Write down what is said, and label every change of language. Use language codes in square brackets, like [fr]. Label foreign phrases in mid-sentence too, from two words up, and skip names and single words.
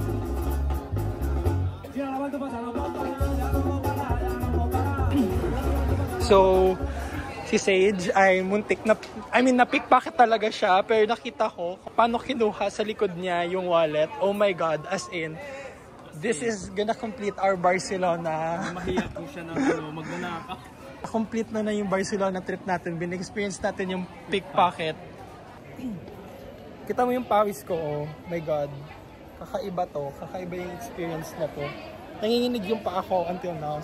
[es] Si ahora vuelto pasa, no puedo parar, ya no puedo parar, ya no puedo parar. [tl] So, si Sage ay muntik na, na-pickpocket talaga siya, pero nakita ko paano kinuha sa likod niya yung wallet. [en] Oh my God, as in, this is gonna complete our Barcelona. [tl] Mahiya po siya ng magnanakaw. Complete na yung Barcelona trip natin. Bin-experience natin yung pickpocket. Kita mo yung pawis ko, [en] oh my God. [tl] Kakaiba to. Kakaiba yung experience na to. Nanginginig yung pa ako [en] until now.